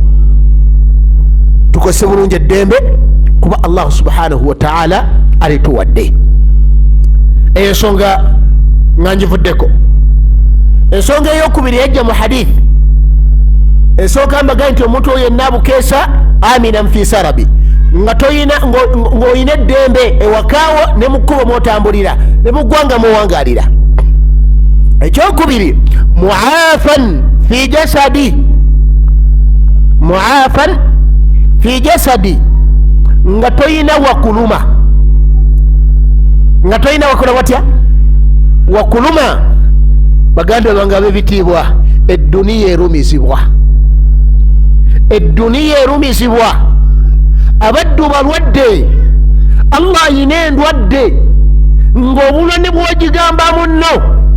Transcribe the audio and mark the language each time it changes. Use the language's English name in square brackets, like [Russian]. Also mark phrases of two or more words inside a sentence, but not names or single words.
[Ganda] tukose bulungi eddembe kuba Allah [Arabic] سبحانه وتعالى [Ganda] alituwadde ensonga nga ngivuddeko ensonga eyokubiri yajja mu hadithi ensonga mbaga nti omuntu oyo yenna abukeesa [Arabic] آمنا في سربه [Ganda] nga toyina ng'oyina eddembe ewakaawo ne mu kkubo mwotambulira ne mu ggwanga muwangalira ekyokubiri [Arabic] معافى في جسده معافى في جسده [Ganda] nga toyina wakuluma nga toyina wakola watya wakuluma baganda bange ab'ebitiibwa edduniya erumizibwa edduniya erumizibwa abaddu balwadde Allah ayina endwadde ng'obulwadde bwogigamba munno